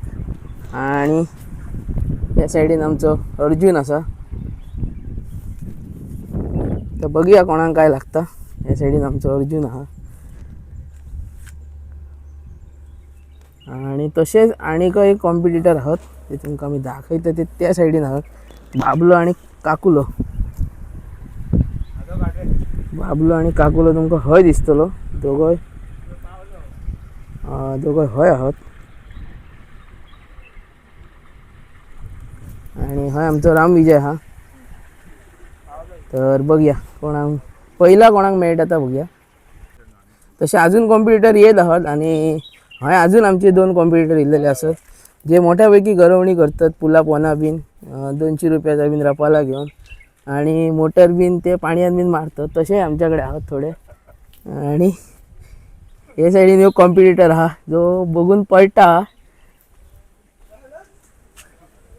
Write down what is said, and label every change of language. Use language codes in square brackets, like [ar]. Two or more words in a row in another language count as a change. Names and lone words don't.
[kok] आणि या सायडीन आमचो अर्जुन असा. तर बघूया कोणाक काय लागता. या सायडीन आमचो अर्जुन हा. आणि तसेच आणिक एक कॉम्पिटिटर आहात ते तुमका आम्ही दाखवतो. ते त्या सायडीन आहात बाबलो आणि काकुलो. बाबलो आणि काकुलो तुमका हय दिसतलो. दोघय हय आहात. आणि हय आमचो राम विजय हा. तर बघूया कोणाक पहिला कोणाक मेळटा आता बघूया. तसे अजून कॉम्पिटिटर येत आहात. आणि हय अजून आमचे 2 कॉम्पिटिटर येयलेले असत जे मोठ्यापैकी गरवणी करतात. पुला पोना बीन 200 रुपयाचा बीन रपाला घेऊन आणि मोटर बीन ते पाण्यात बीन मारतात. तसे आमच्याकडे आहात थोडे. आणि हे सायडीन एक कॉम्पिटिटर हा जो बघून पळटा.